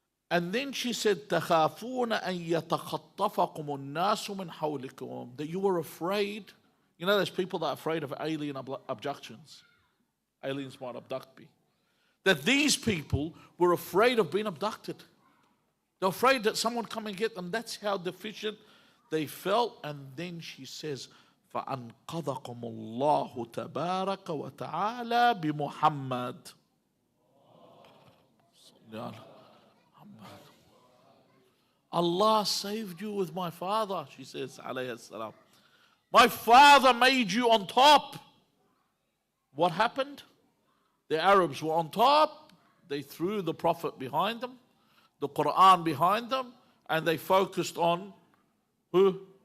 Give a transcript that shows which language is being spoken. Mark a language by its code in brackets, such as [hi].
[en] And then she said, [ar] تَخَافُونَ أَن يَتَخَطَّفَكُمُ النَّاسُ مِنْ حَوْلِكُمْ. [en] That you were afraid. You know, there's people that are afraid of alien abductions. Aliens might abduct me. That these people were afraid of being abducted. They're afraid that someone come and get them. That's how deficient they felt. And then she says, [ar] فَأَنْقَذَكُمُ اللَّهُ تَبَارَكَ وَتَعَالَى بِمُحَمَّدٍ. [en] Allah saved you with my father, she says, alayhi salam. My father made you on top. What happened? The Arabs were on top. They threw the Prophet behind them, the Qur'an behind them, and they focused on who?